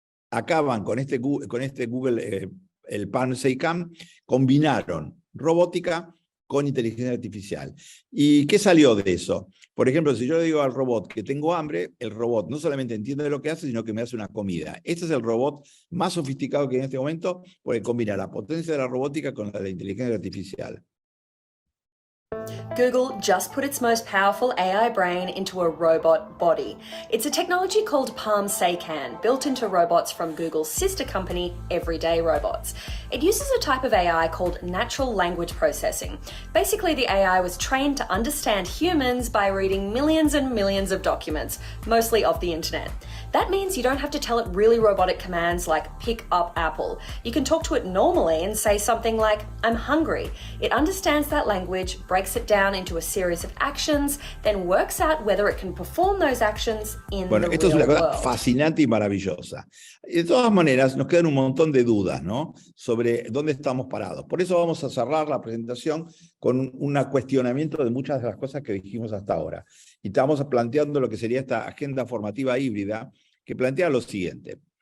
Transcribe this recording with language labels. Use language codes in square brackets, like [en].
[es] Acaban con este Google, el Pan-SEICAM, combinaron robótica con inteligencia artificial. ¿Y qué salió de eso? Por ejemplo, si yo le digo al robot que tengo hambre, el robot no solamente entiende lo que hace, sino que me hace una comida. Este es el robot más sofisticado que hay en este momento, porque combina la potencia de la robótica con la de la inteligencia artificial. [en] Google just put its most powerful AI brain into a robot body. It's a technology called Palm-SEICAN, built into robots from Google's sister company, Everyday Robots. It uses a type of AI called natural language processing. Basically, the AI was trained to understand humans by reading millions and millions of documents, mostly of the internet. That means you don't have to tell it really robotic commands like pick up apple. You can talk to it normally and say something like, I'm hungry. It understands that language, breaks it down down into a series of actions, then works out whether it can perform those actions in [es] Bueno, [en] the [es] esto es [en] real [es] una cosa [en] world. [es] fascinante y maravillosa. De todas maneras, nos quedan un montón de dudas, ¿no? Sobre dónde estamos parados. Por eso vamos a cerrar la presentación con un cuestionamiento de muchas de las cosas que dijimos hasta ahora. Y estamos planteando lo que sería esta agenda formativa híbrida, que plantea lo siguiente.